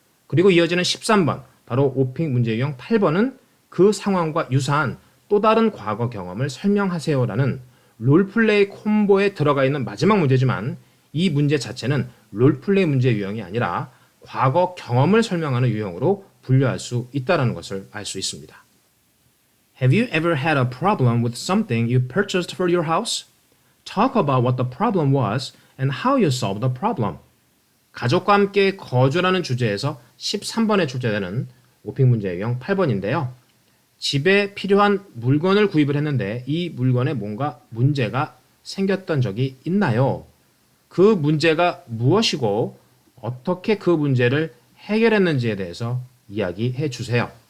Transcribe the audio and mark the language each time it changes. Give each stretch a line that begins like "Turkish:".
Korean: 그리고 이어지는 13번, 바로 오픽 문제 유형 8번은 그 상황과 유사한 또 다른 과거 경험을 설명하세요라는 롤플레이 콤보에 들어가 있는 마지막 문제지만 이 문제 자체는 롤플레이 문제 유형이 아니라 과거 경험을 설명하는 유형으로 분류할 수 있다는 것을 알 수 있습니다.
English: Have you ever had a problem with something you purchased for your house? Talk about what the problem was and how you solved the problem.
Korean: 가족과 함께 거주라는 주제에서 13번에 출제되는 오픽 문제 유형 8번인데요. 집에 필요한 물건을 구입을 했는데 이 물건에 뭔가 문제가 생겼던 적이 있나요? 그 문제가 무엇이고 어떻게 그 문제를 해결했는지에 대해서 이야기해 주세요.